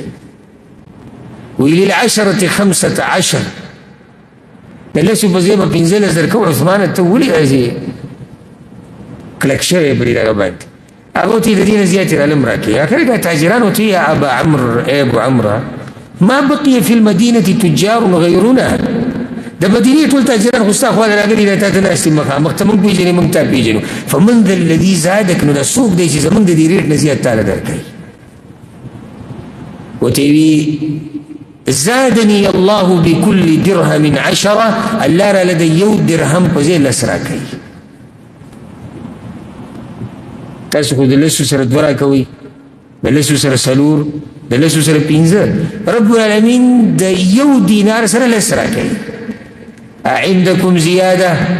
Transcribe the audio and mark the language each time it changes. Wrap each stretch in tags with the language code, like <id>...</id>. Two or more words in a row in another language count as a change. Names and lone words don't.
<ar>وی للعشرة 15،</ar> <ps>د 10 په ځای به 15 درکوو. عثمان ته ولې داسې کلک شوی برید هغه باندې؟ هغه ورته د دې نه زیاتې رالم راکوي. اخر کې تاجران ورته</ps> <ar>یا ابا عمرو،</ar> <ps>ای ابو عمره</ps> <ar>ما بقي في المدينة تجار غيرنا،</ar> <ps>د مدینې ټول تاجران خو ستا خواله راغلي دی، تا ته ناست دي مخامخ، ته موږ پېژنې موږ تا پېژنو.</ps> <ar>فمن ذا الذي زادک،</ar> <ps>نو دا څوک دی چې زموږ د دې ریټ نه زیات تاله درکوي؟ ورته وي</ps> <ar>زادني الله بكل درهم 10،</ar> <ps>الله راله د 1 درهم په ځای 10 راکوي. تاسو خو د لسو سره دوه راکوئ، د لسو سره څلور، د لسو سره پنځه. رب العالمین د یو دینار سره لس راکوي.</ps> <ar>عندکم زیاده؟</ar>